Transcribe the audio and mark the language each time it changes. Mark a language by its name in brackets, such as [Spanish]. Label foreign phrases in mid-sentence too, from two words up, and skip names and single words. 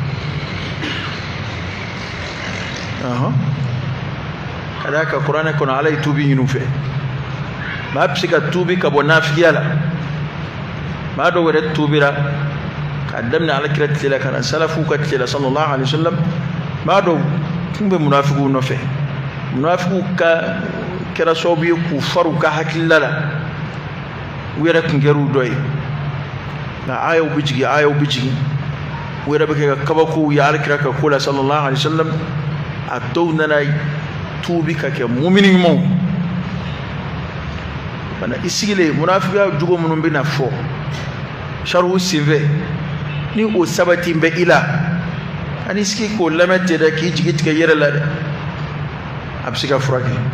[Bambara] ka d'a kan kuranɛ kɔnɔ ala ye tuubi ɲini u fɛ mɛ a bɛ se ka tuubi ka bɔ nafigiya la maa dɔw yɛrɛ tuubira k'a daminɛ alakira tile la ka na salafu ka tile la [Arabic] صلى الله عليه وسلم [Bambara] maa dɔw tun bɛ munafigiw nɔfɛ munafigiw ka kɛra sababu ye k'u fari u ka hakilila la u yɛrɛ tun kɛra u dɔ ye nka ayaw bɛ jigin u yɛrɛ bɛ kɛ ka kabakow ye alakira ka ko la [Arabic] صلى الله عليه وسلم [Bambara] a dɔw nana tuubi ka kɛ mumini ɲumanw bana i sigilen munafigiya jogo minnu bɛ na fɔ sharhu senfɛ ni o sabati bɛ i la ani sigi k'o lamɛn ten dɛ k'i jigi tigɛ yɛrɛ la dɛ a bɛ se ka furakɛ